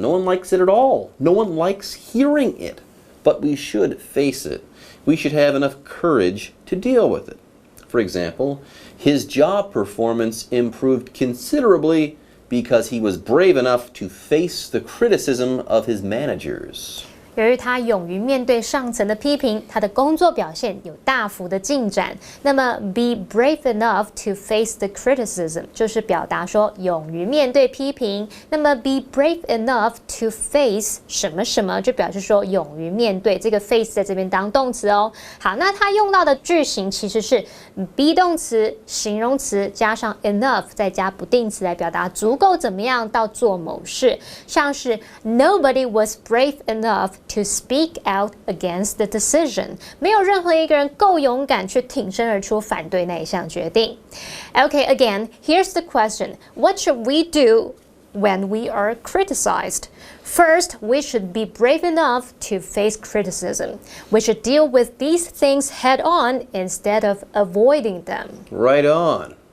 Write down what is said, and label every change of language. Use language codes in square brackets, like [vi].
[en] No one likes it at all. No one likes hearing it. But we should face it. We should have enough courage to deal with it. For example, his job performance improved considerably because he was brave enough to face the criticism of his managers. [zh] 由于他勇于面对上层的批评，他的工作表现有大幅的进展。那么 [en] be brave enough to face the criticism [zh] 就是表达说勇于面对批评。那么 [en] be brave enough to face [zh] 什么什么就表示说勇于面对，这个 face 在这边当动词哦。好，那他用到的句型其实是 be 动词、形容词加上 enough 再加不定词来表达足够怎么样到做某事，像是 [en] Nobody was brave enough to speak out against the decision. [zh] 没有任何一个人够勇敢去挺身而出反对那一项决定。 [en] Okay, again, here's the question. What should we do when we are criticized? First, we should be brave enough to face criticism. We should deal with these things head on instead of avoiding them. Right on.